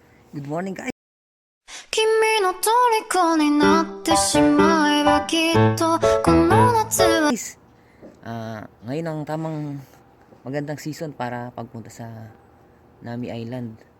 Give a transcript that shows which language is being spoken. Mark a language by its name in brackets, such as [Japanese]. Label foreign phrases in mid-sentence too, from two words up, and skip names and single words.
[English] Good morning guys. [Japanese] 君の虜になってしまえばきっとこの夏は [Filipino] Ngayon ang tamang magandang season para pagpunta sa Nami Island.